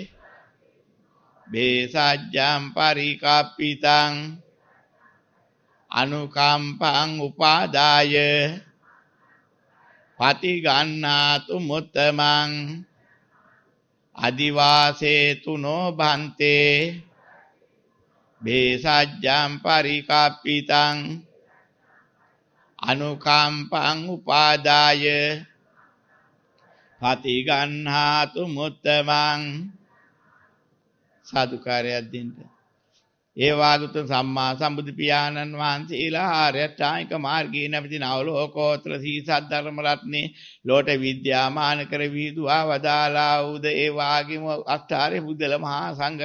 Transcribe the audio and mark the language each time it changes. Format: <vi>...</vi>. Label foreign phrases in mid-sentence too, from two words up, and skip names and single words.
<pi>භේසජ්ජං පරිකප්පිතං අනුකම්පං උපාදාය පටිගන්හාතු මුත්තමං අදිවාසේ තුනෝ බන්තේ භේසජ්ජං පරිකප්පිතං අනුකම්පං උපාදාය පටිගන්හාතු මුත්තමං</pi> <si>සාදුකාරයක් දෙන්න. ඒ වාග්තුන් සම්මා සම්බුදු පියාණන් වහන්සේලා ආර්ය අෂ්ටාංගික මාර්ගයේ නැවති නවලෝකෝත්තර සීසත් ධර්ම රත්නේ ලෝට විද්‍යාමාන කර වීදුවා වදාලා උද ඒ වාගේම අෂ්ටාර්ය බුද්ධල මහා සංඝ</si>